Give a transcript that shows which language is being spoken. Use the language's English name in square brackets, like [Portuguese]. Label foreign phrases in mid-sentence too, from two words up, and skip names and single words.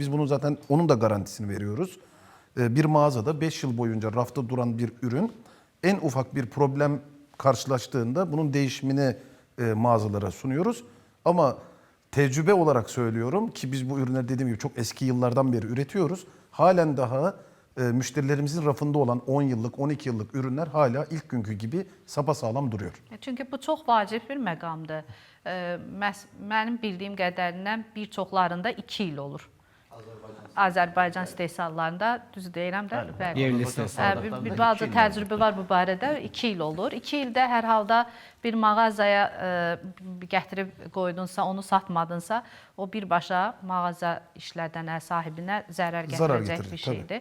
[Turkish] Biz bunun zaten onun da garantisini veriyoruz. Bir mağazada 5 yıl boyunca rafta duran bir ürün en ufak bir problem karşılaştığında bunun değişimini mağazalara sunuyoruz. Ama tecrübe olarak söylüyorum ki biz bu ürünleri dediğim gibi çok eski yıllardan beri üretiyoruz. Halen daha müşterilerimizin rafında olan 10 yıllık, 12 yıllık ürünler hala ilk günkü gibi sapasağlam duruyor. [Azerbaijani] Çünki bu çox vacib bir məqamdır. Mənim bildiyim qədərindən bir çoxlarında 2 il olur. Azərbaycan istehsallarında, düz deyirəm də, bəli. Yerli istehsalda. Bir balaca təcrübə var bu barədə, 2 il olur. 2 ildə hər halda bir mağazaya gətirib qoydunsa, onu satmadınsa, o birbaşa mağaza işlədən sahibinə zərər gətirəcək bir şeydir.